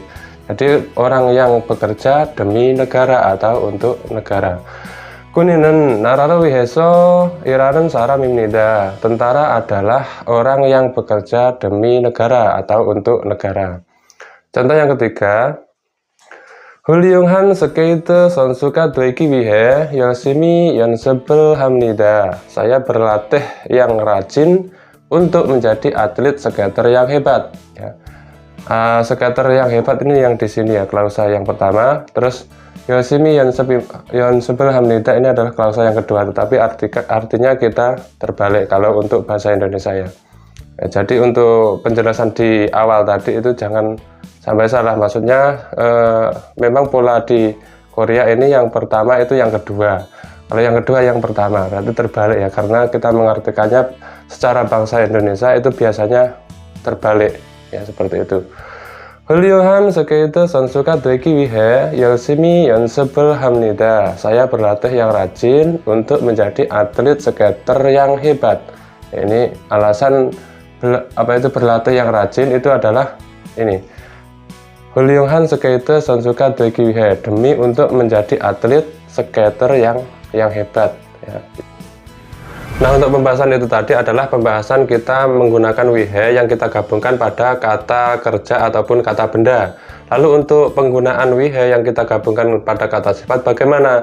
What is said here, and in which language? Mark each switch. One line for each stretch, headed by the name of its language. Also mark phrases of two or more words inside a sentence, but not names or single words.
Indonesian: Jadi orang yang bekerja demi negara atau untuk negara.
Korean: 군인은 나라를 위해서 일하는 사람입니다.
Indonesian: Tentara adalah orang yang bekerja demi negara atau untuk negara. Contoh yang ketiga,
Korean: 훌륭한 스케이트 선수가 되기 위해 열심히 연습을 합니다.
Indonesian: Saya berlatih yang rajin untuk menjadi atlet skater yang hebat. Ya. Skater yang hebat ini yang di sini ya, klausa yang pertama. Terus
Korean: 열심히 연습을 합니다
Indonesian: ini adalah klausa yang kedua, tetapi artinya kita terbalik kalau untuk bahasa Indonesia ya. Jadi untuk penjelasan di awal tadi itu jangan sampai salah, maksudnya memang pola di Korea ini yang pertama itu yang kedua, kalau yang kedua yang pertama, berarti terbalik ya, karena kita mengartikannya secara bangsa Indonesia itu biasanya terbalik ya, seperti itu.
Korean: 훌륭한 스케이트 선수가 되기 위해 열심히 연습을 합니다.
Indonesian: Saya berlatih yang rajin untuk menjadi atlet skater yang hebat. Ini alasan berlatih yang rajin itu adalah ini.
Korean: 훌륭한 스케이트 선수가 되기 위해,
Indonesian: demi untuk menjadi atlet skater yang hebat ya. Nah, untuk pembahasan itu tadi adalah pembahasan kita menggunakan wihe yang kita gabungkan pada kata kerja ataupun kata benda. Lalu untuk penggunaan wihe yang kita gabungkan pada kata sifat bagaimana?